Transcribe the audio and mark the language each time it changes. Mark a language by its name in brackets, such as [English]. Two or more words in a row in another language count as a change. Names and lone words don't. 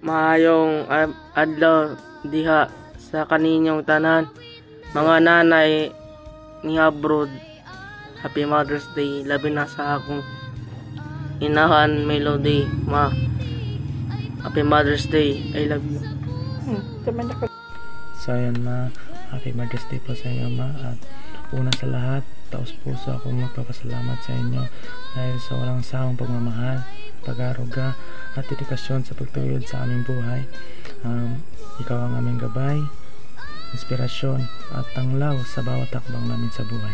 [Cebuano] Maayong adlaw diha sa kaninyong tanan. Mga nanay ni abroad, [English] Happy Mother's Day. [Cebuano] Labi na sa akong inahan Melody. Ma, [English] Happy Mother's Day. I love you. [Filipino] So ayan ma, [English] Happy Mother's Day [Filipino] po sa inyo ma. At una sa lahat, taos puso akong magpapasalamat sa inyo dahil sa walang sawang pagmamahal, pag-aruga at dedikasyon sa pagtuyod sa aming buhay. Ikaw ang aming gabay, inspirasyon at tanglaw sa bawat takbang namin sa buhay.